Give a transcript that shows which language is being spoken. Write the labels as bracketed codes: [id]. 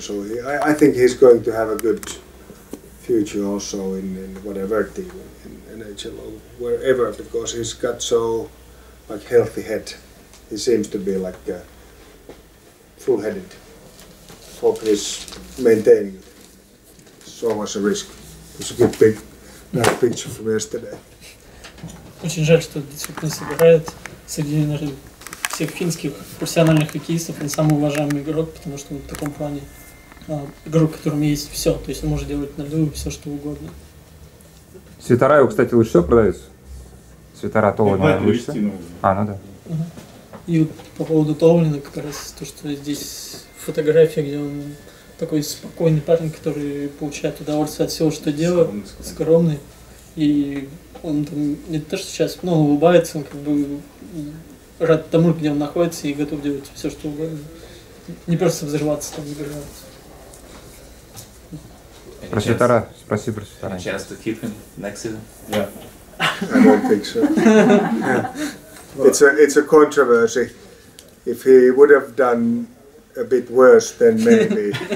[en] So I think he's going to have a good future also in whatever team, in NHL or wherever, because he's got so like healthy head. He seems to be like full-headed. Hope he's maintaining it. It's always a risk. It's a good big nice picture from yesterday. [ru] Очень жаль, что действительно собирает среди, наверное, всех финских профессиональных хоккеистов он самый уважаемый игрок, потому что он в таком плане игрок, в котором есть все, то есть он может делать на льду все, что угодно. Свитера его, кстати, лучше всего продаются? Свитера Толванена лучше всего? Ну да. И вот по поводу Толванена как раз то, что здесь фотография, где он такой спокойный парень, который получает удовольствие от всего, что делает, скромный. И он там не то, что сейчас улыбается, он как бы рад тому, где он находится, и готов делать все, что угодно. Не просто взрываться там, не взрываться. Про свитера, спроси про свитера. [en] Any chance to keep him next season? Yeah. I don't think so. Yeah. It's a controversy. If he would have done a bit worse, then maybe.